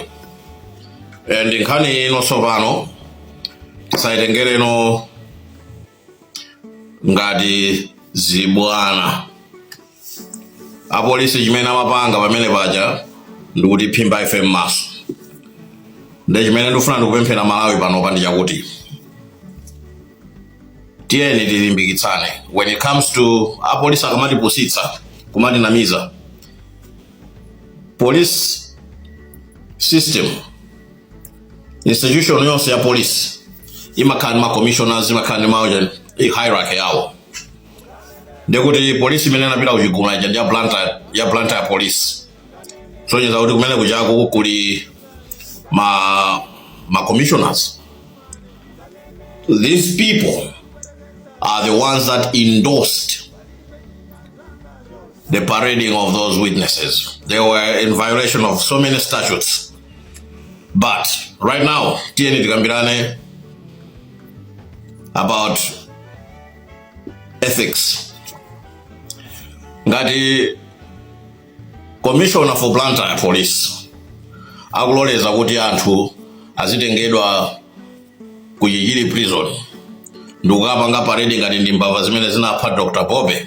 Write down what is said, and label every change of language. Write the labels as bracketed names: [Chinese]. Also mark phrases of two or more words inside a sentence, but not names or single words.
[Nyanja] And nkhani ino sopano tisaitengereno ngati zibwana. Apolisi chimene amapanga pamene paja ndikuti phimba FM maso. Nde chimene ndikufuna ndikupemphera Malawi pano pa ndi chakuti tiyeni tilimbikitsane. [English] When it comes to [Nyanja] apolisi akamatipusitsa kumatinamiza, [English] police system, [Nyanja] institution yonse ya police imakhala ma commissioners, imakhala ma hierarchy yawo. Ndekuti police imene inapita kuchigumula ija ndi ya Blantyre ya police. So nyeza kuti kumene kujako kuli ma commissioners. [English] These people are the ones that endorsed the parading of those witnesses. They were in violation of so many statutes. But right now, [Nyanja] tieni tikambirane [English] about ethics. [Nyanja] Ngati [English] commissioner for Blantyre police [Nyanja] akuloleza kuti anthu azitengedwa kuchijili prison ndikukapanga parading ngati ndi mbava zimene zinapha Dr. Bobe.